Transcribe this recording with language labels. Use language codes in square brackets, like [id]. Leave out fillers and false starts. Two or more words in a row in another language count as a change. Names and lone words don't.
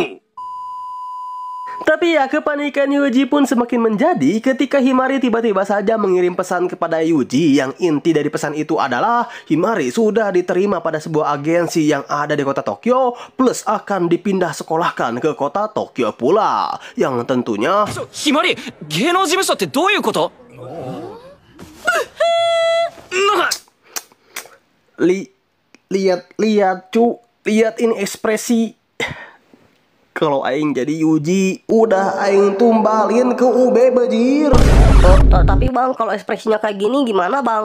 [id] Tapi ya kepanikan Yuji pun semakin menjadi ketika Himari tiba-tiba saja mengirim pesan kepada Yuji. Yang inti dari pesan itu adalah Himari sudah diterima pada sebuah agensi yang ada di kota Tokyo, plus akan dipindah sekolahkan ke kota Tokyo pula. Yang tentunya Himari, [ja] 芸能事務所ってどういうこと? [id] Lihat cu, lihat ini ekspresi. Kalau Aing jadi Yuji, udah Aing tumbalin ke UB bajir. Tapi bang, kalau ekspresinya kayak gini gimana bang?